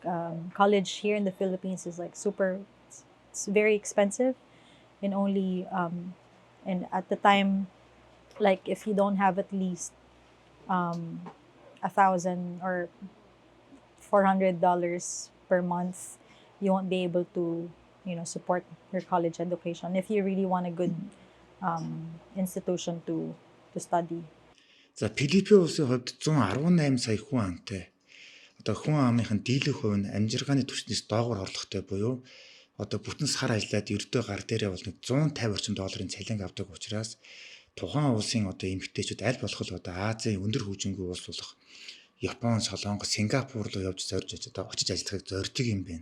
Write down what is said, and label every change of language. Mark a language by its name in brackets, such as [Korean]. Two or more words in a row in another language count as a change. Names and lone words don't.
[English] College here in the Philippines is like it's very expensive, and and at the time, like if you don't have at least $1,000 or $400 per month, you won't be able to support your college education if you really want a good institution to study. [Mongolian] За Филиппин улсын хувьд 118 сая хүн амтай. Одоо хүн амынхын дийлэнх хувь нь амжиргааны түвшнээс доогуур орлоготой буюу одоо бүтэн сар ажиллаад ердөө гар дээрээ бол $150 орчим цалин авдаг учраас тухайн улсын одоо эмэгтэйчүүд аль болох л одоо Азийн өндөр хөгжингүй улс болох Япон, Солонгос, Сингапур руу явж зорж одоо очиж ажиллахыг зорддог юм байна.